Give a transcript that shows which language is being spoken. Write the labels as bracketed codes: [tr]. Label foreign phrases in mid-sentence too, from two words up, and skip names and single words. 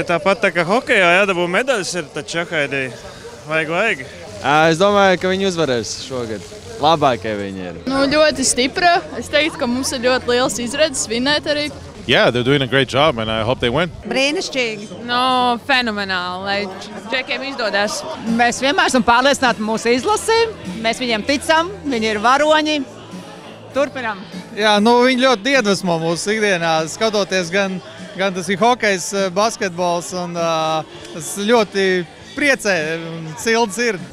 [lv] Tāpat tā kā hokejā jādabū medaļas, ir taču jākaidī. Vajag. Es domāju, ka viņi uzvarēs šogad. Labākie viņi ir. Ļoti stipra. Es teiktu, ka mums ir ļoti liels izredzes vinēt arī. [en] Yeah, they're doing a great job and I hope they win. [lv] Brīnišķīgi. Fenomenāli, lai čekiem izdodas. Mēs vienmēr esam pārliecināti mūsu izlasi. Mēs viņiem ticam, viņi ir varoņi. Turpinām. Jā, viņi ļoti iedvesmo mūsu ikdienā, skatoties gan tas ir hokejs, basketbols, un tas ļoti priecē un silda sirdi.